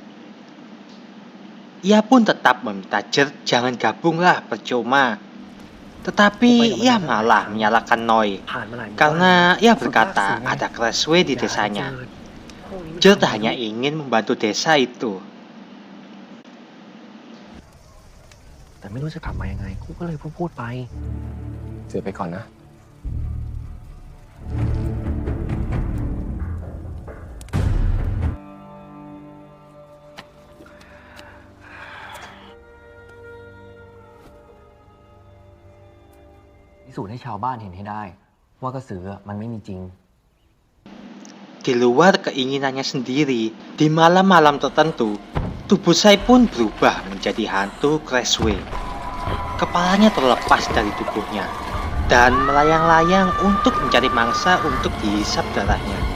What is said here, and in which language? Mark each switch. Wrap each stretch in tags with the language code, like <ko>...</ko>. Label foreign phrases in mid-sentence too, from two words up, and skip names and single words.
<id>Ia pun tetap meminta Jert jangan gabunglah, percuma. Tetapi ia malah menyalahkan Noi karena ia berkata ada Crashway di desanya. Jert hanya ingin membantu desa itu.</id> <th>แต่ไม่รู้จะกลับมายังไงกูก็เลยพูดไป เจอไปก่อนนะ พิสูจน์ให้ชาวบ้านเห็นให้ได้ ว่ากระสือมันไม่มีจริง</th> <id>Di luar keinginannya sendiri, di malam-malam tertentu, tubuh Sai pun berubah menjadi hantu Crashway. Kepalanya terlepas dari tubuhnya dan melayang-layang untuk mencari mangsa untuk dihisap darahnya.</id>